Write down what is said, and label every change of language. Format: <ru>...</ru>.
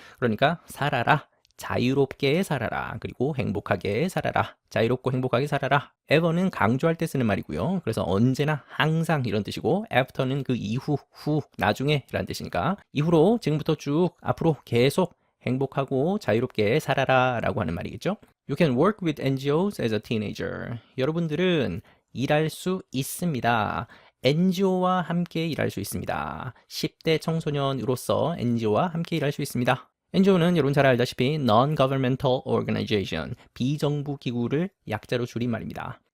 <ko>그러니까 살아라, 자유롭게 살아라, 그리고 행복하게 살아라, 자유롭고 행복하게 살아라. ever는 강조할 때 쓰는 말이고요. 그래서 언제나, 항상 이런 뜻이고 after는 그 이후, 후, 나중에 라는 뜻이니까 이후로 지금부터 쭉 앞으로 계속 행복하고 자유롭게 살아라 라고 하는 말이겠죠.</ko> <en>You can work with NGOs as a teenager.</en> <ko>여러분들은 일할 수 있습니다. NGO와 함께 일할 수 있습니다. 10대 청소년으로서 NGO와 함께 일할 수 있습니다. NGO는 여러분 잘 알다시피 Non-Governmental Organization, 비정부 기구를 약자로 줄인 말입니다.</ko>